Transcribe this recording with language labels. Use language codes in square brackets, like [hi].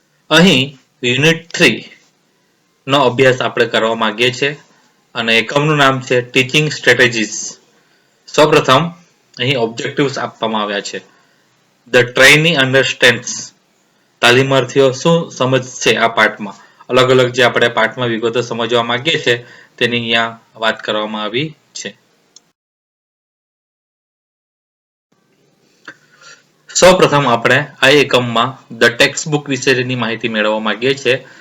[gu] અહીં યુનિટ 3 નો અભ્યાસ આપણે કરવા માંગીએ છીએ અને એકમનું નામ છે ટીચિંગ સ્ટ્રેટેજીસ. સૌપ્રથમ અહીં ઓબ્જેક્ટિવ્સ આપવામાં આવ્યા છે. [en] The trainee understands. [gu] તાલીમાર્થીઓ શું સમજશે આ પાઠમાં? અલગ અલગ જે આપણે પાઠમાં વિગતો સમજવા માંગીએ છીએ તેની અહીંયા વાત કરવામાં આવી છે. સૌપ્રથમ આપણે આ એકમમાં ધ ટેક્સ્ટ બુક વિશેની માહિતી મેળવવા માંગીએ છીએ.